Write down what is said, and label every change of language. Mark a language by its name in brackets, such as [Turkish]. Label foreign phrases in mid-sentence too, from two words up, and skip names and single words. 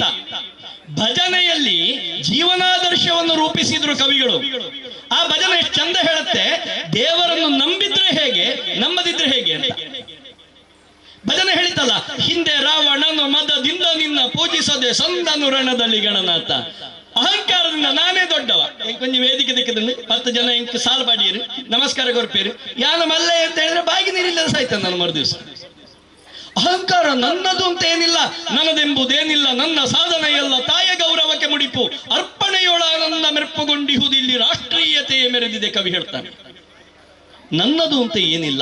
[Kannada] ಭಜನೆಯಲ್ಲಿ ಜೀವನಾದರ್ಶವನ್ನು ರೂಪಿಸಿದ್ರು ಕವಿಗಳು. ಆ ಭಜನೆ ಎಷ್ಟು ಚಂದ ಹೇಳುತ್ತೆ, ದೇವರನ್ನು ನಂಬಿದ್ರೆ ಹೇಗೆ, ನಂಬದಿದ್ರೆ ಹೇಗೆ ಅಂತ. ಭಜನೆ ಹೇಳಿತಲ್ಲ, ಹಿಂದೆ ರಾವಣನು ಮದದಿಂದ ನಿನ್ನ ಪೂಜಿಸದೆ ಸಂದನು ರಣದಲ್ಲಿ ಗಣನಾಥ. ಅಹಂಕಾರದಿಂದ ನಾನೇ ದೊಡ್ಡವ, [Tulu] ಕೊಂಚ ವೇದಿಕೆ ದಿಕ್ಕದಲ್ಲಿ 10 ಜನ ಇಂಕ ಸಾಲು ಪಾಡಿಯರು ನಮಸ್ಕಾರ ಕೊರ್ಪೇರು ಯಾನ ಮಲ್ಲೆ [Kannada] ಅಂತ ಹೇಳಿದ್ರೆ ಬಾಗಿ ನೀರಿಲ್ಲದ ಸಾಯ್ತಾನೆ ನಾನು ಮರುದಿವಸ. ಅಹಂಕಾರ ನನ್ನದು ಅಂತ ಏನಿಲ್ಲ, ನನ್ನದೆಂಬುದೇನಿಲ್ಲ, ನನ್ನ ಸಾಧನೆ ಎಲ್ಲ ತಾಯ ಗೌರವಕ್ಕೆ ಮುಡಿಪು, ಅರ್ಪಣೆಯೊಳ ನನ್ನ ಮೆರ್ಪುಗೊಂಡಿಹುದಿಲ್ಲಿ ರಾಷ್ಟ್ರೀಯತೆ ಮೆರೆದಿದೆ ಕವಿ ಹೇಳ್ತಾನೆ. ನನ್ನದು ಅಂತ ಏನಿಲ್ಲ.